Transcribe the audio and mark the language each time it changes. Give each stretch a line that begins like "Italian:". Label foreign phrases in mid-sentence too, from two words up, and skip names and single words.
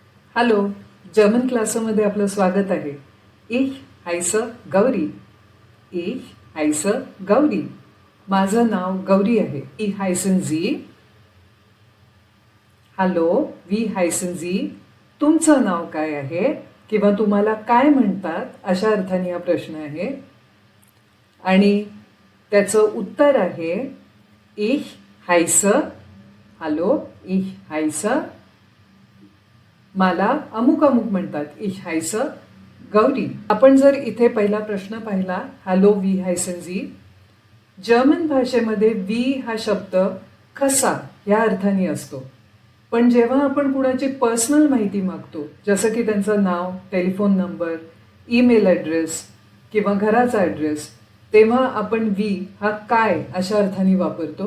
Marathi: हॅलो, जर्मन क्लासमध्ये आपलं स्वागत आहे.
German: Ich heiße गौरी. Ich heiße गौरी.
Marathi: माझं नाव गौरी आहे.
German: Wie heißen Sie? हॅलो, wie heißen Sie?
Marathi: तुमचं नाव काय आहे किंवा तुम्हाला काय म्हणतात अशा अर्थाने हा प्रश्न आहे. आणि त्याचं उत्तर आहे
German: Ich heiße. हॅलो, Ich heiße.
Marathi: मला अमुक अमुक म्हणतात.
German: Ich heiße
Marathi: गौरी. आपण जर इथे पहिला प्रश्न पाहिला, हॅलो
German: wie heißen Sie?
Marathi: जर्मन भाषेमध्ये वी हा शब्द कसा या अर्थाने असतो. पण जेव्हा आपण कुणाची पर्सनल माहिती मागतो, जसं की त्यांचं नाव,
English: telephone number, email address
Marathi: किंवा घराचा ॲड्रेस, तेव्हा आपण वी हा काय अशा अर्थाने वापरतो.